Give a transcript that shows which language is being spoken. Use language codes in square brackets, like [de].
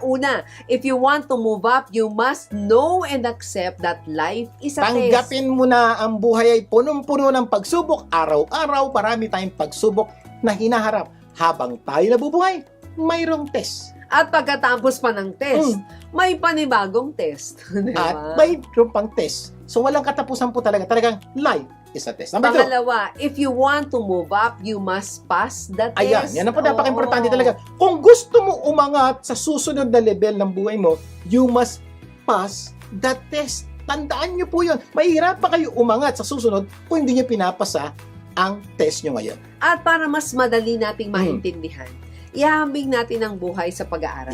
[tl] Una, [en] if you want to move up, you must know and accept that life is a test. [tl] Tanggapin mo na ang buhay ay punong-puno ng pagsubok. Araw-araw, marami tayong pagsubok na hinaharap. Habang tayo nabubuhay, mayroong test. At pagkatapos pa ng test, may panibagong test. Diba? At mayroong pang test. So walang katapusan po talaga. Talagang [en] life is a test. [tl] Number 2. [en] Pangalawa, if you want to move up, you must pass the test. [tl] Ayan, yan ang po napaka-importante Oo. talaga. Kung gusto mo umangat sa susunod na level ng buhay mo, [en] you must pass the test. [tl] Tandaan nyo po yun. Mahirap pa kayo umangat sa susunod kung hindi nyo pinapasa ang test nyo ngayon. At para mas madali nating maintindihan, ihambing natin ang buhay sa pag-aaral.